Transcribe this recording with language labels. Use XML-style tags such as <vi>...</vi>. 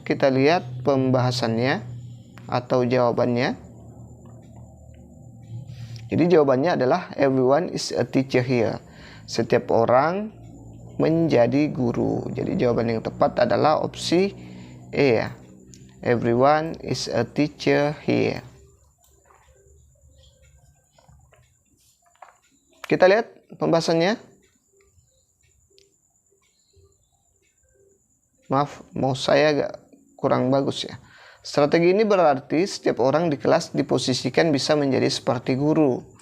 <id>Kita lihat pembahasannya atau jawabannya. Jadi jawabannya adalah</id> <en>everyone is a teacher here.</en> <id>Setiap orang menjadi guru. Jadi jawaban yang tepat adalah opsi E ya.</id> <en>Everyone is a teacher here.</en> <id>Kita lihat pembahasannya. Maaf, mau saya agak kurang bagus ya. Strategi ini berarti setiap orang di kelas diposisikan bisa menjadi seperti guru.</id>